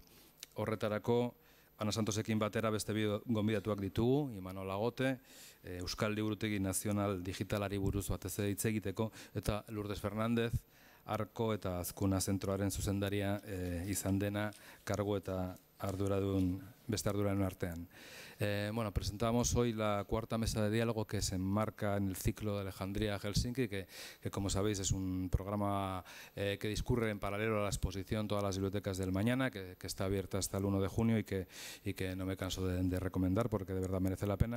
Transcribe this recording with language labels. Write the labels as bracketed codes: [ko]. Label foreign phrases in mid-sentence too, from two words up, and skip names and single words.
[eu] Horretarako, Ana Santosekin batera beste bi gonbidatuak ditugu, Imanol Agote, Euskal Liburutegi Nazional Digitalari buruz batez hitz egiteko, eta Lourdes Fernández, Arko eta Azkuna Zentroaren zuzendaria izan dena kargu eta beste arduradun artean. [es] Bueno, presentamos hoy la cuarta mesa de diálogo que se enmarca en el ciclo de Alejandría Helsinki, que como sabéis es un programa que discurre en paralelo a la exposición Todas las bibliotecas del mañana, que está abierta hasta el 1 de junio y que no me canso de recomendar porque de verdad merece la pena.